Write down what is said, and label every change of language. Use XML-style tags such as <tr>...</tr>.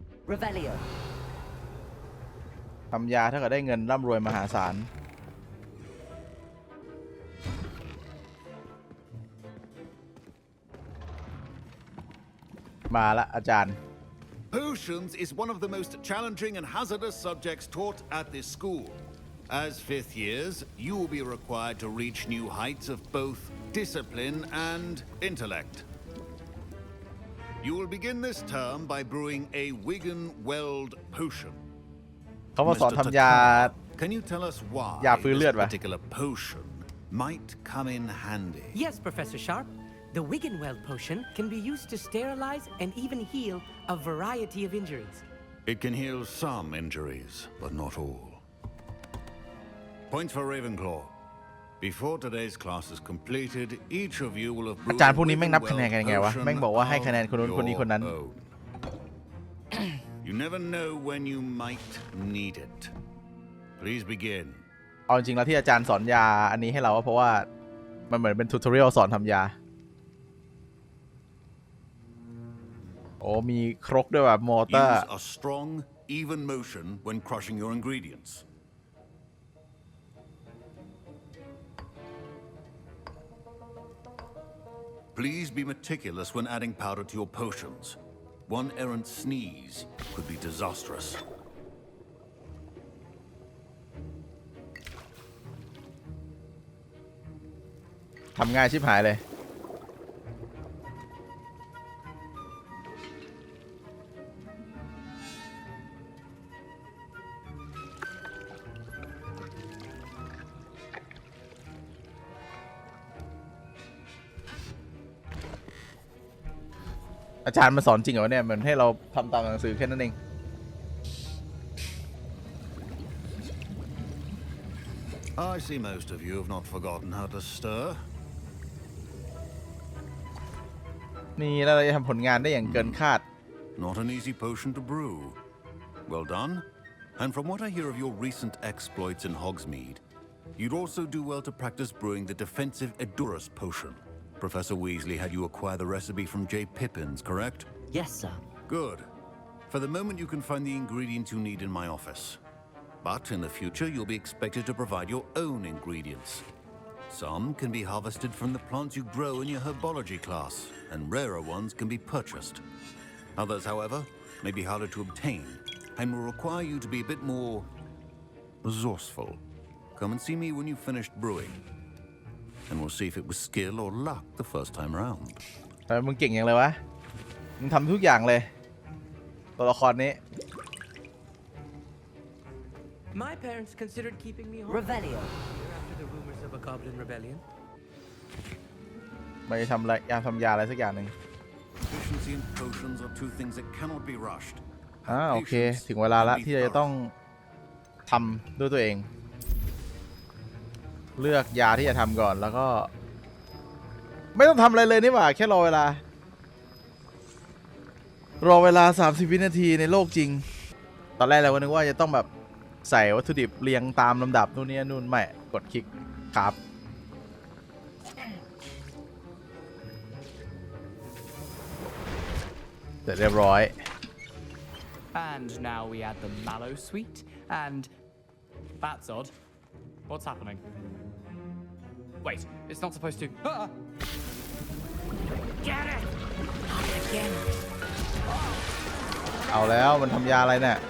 <en>Revelio.</en> <th>ทำยาเท่ากับได้เงินร่ำรวยมหาศาลมาละอาจารย์</th> <en>Potions is one of the most challenging and hazardous subjects taught at this school. As fifth years, you will be required to reach new heights of both discipline and intellect. You will begin this term by brewing a Wigan-Weld potion.</en> <th>เขามาสอนทำยา</th> <en>Can you tell us why</en> <th>ยาฟื้นเลือด</th> <en>this</en> <th>วะ</th> <en>particular potion might come in handy? Yes, Professor Sharp. The Wigan-Weld potion can be used to sterilize and even heal a variety of injuries. It can heal some injuries, but not all. Points for Ravenclaw. Before today's class is completed, each of you will have</en> <th>อาจารย์พวกนี้แม่งนับคะแนนกันยังไงวะแม่งบอกว่าให้คะแนนคนนู้นคนนี้คนนั้น</th> <en>You never know when you might need it. Please begin.</en> <th>เอาจริงๆแล้วที่อาจารย์สอนยาอันนี้ให้เราเพราะว่ามันเหมือนเป็นทูตอเรียลสอนทำยาโอ้มีครกด้วยแบบมอเตอร์</th> <en>Use a strong, even motion when crushing your ingredients. Please be meticulous when adding powder to your potions. One errant sneeze could be disastrous.</en> <th>ทำง่ายชิบหายเลยอาจารย์มาสอนจริงเหรอเนี่ยเหมือนให้เราทำตามหนังสือแค่นั้นเอง</th> <en>I see most of you have not forgotten how to stir.</en> <th>นี่แล้วเราจะทำผลงานได้อย่างเกินคาด</th> <en>Not an easy potion to brew. Well done. And from what I hear of your recent exploits in Hogsmeade, you'd also do well to practice brewing the defensive Edurus potion. Professor Weasley had you acquire the recipe from J. Pippin's, correct? Yes, sir. Good. For the moment, you can find the ingredients you need in my office. But in the future, you'll be expected to provide your own ingredients. Some can be harvested from the plants you grow in your herbology class, and rarer ones can be purchased. Others, however, may be harder to obtain and will require you to be a bit more resourceful. Come and see me when you've finished brewing, and we'll see if it was skill or luck the first time round.</en> <th>มึงเก่งอย่างเลยวะมึงทำทุกอย่างเลยตัวละครนี้</th> <en>My parents considered keeping me home Revelio. after the rumors of a goblin rebellion.</en> <th>มันจะทำอะไรทำยาอะไรสักอย่างหนึ่ง</th> <en>Efficiency and potions are two things that cannot be rushed.</en> <th>โอเคถึงเวลาละที่เราจะต้องทำด้วยตัวเองเลือกยาที่จะทำก่อนแล้วก็ไม่ต้องทำอะไรเลยนี่หว่าแค่รอเวลา30 วินาทีในโลกจริงตอนแรกเราก็นึกว่าจะต้องแบบใส่วัตถุดิบเรียงตามลำดับนู่นนี่นู่นไม่กดคลิกครับเสร็จเรียบร้อย</th> <en>And now we add the mallow sweet, and that's odd. What's happening? Wait, it's not supposed to. Ah! Get it! Not again.</en> <th>เอาแล้วมันทำยาอะไรเนี่ย</th>